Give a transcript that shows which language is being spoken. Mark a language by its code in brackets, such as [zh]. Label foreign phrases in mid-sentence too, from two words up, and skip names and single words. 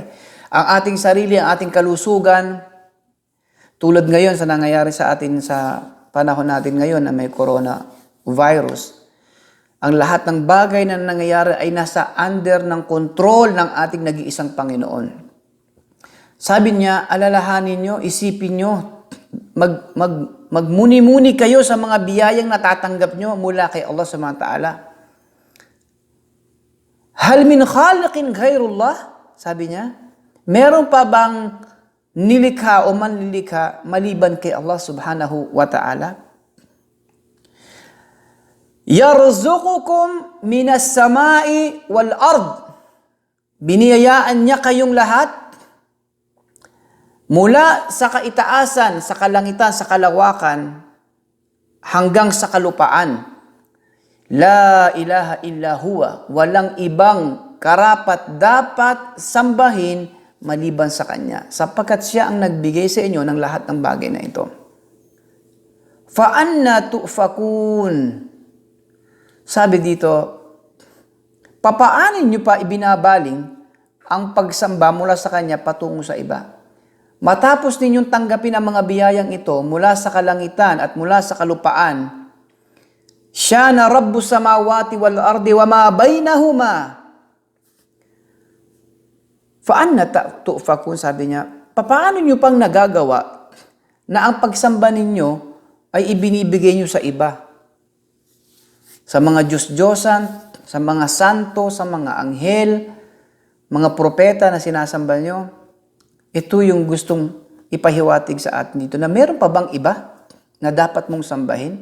[tl] Ang ating sarili, ang ating kalusugan, tulad ngayon sa nangyayari sa atin sa panahon natin ngayon na may coronavirus, ang lahat ng bagay na nangyayari ay nasa under ng kontrol ng ating nag-iisang Panginoon. Sabi niya, alalahanin nyo, isipin nyo, magmuni-muni kayo sa mga biyayang natatanggap nyo mula kay Allah [ar] سبحانه وتعالى. هل من خالق غير الله? [tl] Sabi niya, meron pa bang nilikha o manlilikha maliban kay Allah [ar] سبحانه وتعالى? يرزقكم من السماء والأرض. [tl] Biniyayaan niya kayong lahat mula sa kaitaasan, sa kalangitan, sa kalawakan, hanggang sa kalupaan. [ar] لا إله إلا هو. [tl] Walang ibang karapat dapat sambahin maliban sa Kanya, sapagkat Siya ang nagbigay sa inyo ng lahat ng bagay na ito. [ar] فأنى تؤفكون. [tl] Sabi dito, papaano nyo pa ibinabaling ang pagsamba mula sa Kanya patungo sa iba? Matapos ninyong tanggapin ang mga biyayang ito mula sa kalangitan at mula sa kalupaan, Siya na [ar] رب السماوات والأرض وما بينهما. فأنى تؤفكون, [tl] sabi niya, papaano nyo pang nagagawa na ang pagsamba ninyo ay ibinibigay nyo sa iba? Sa mga Diyos-Diyosan, sa mga santo, sa mga anghel, mga propeta na sinasamba nyo. Ito yung gustong ipahiwatig sa atin dito, na meron pa bang iba na dapat mong sambahin?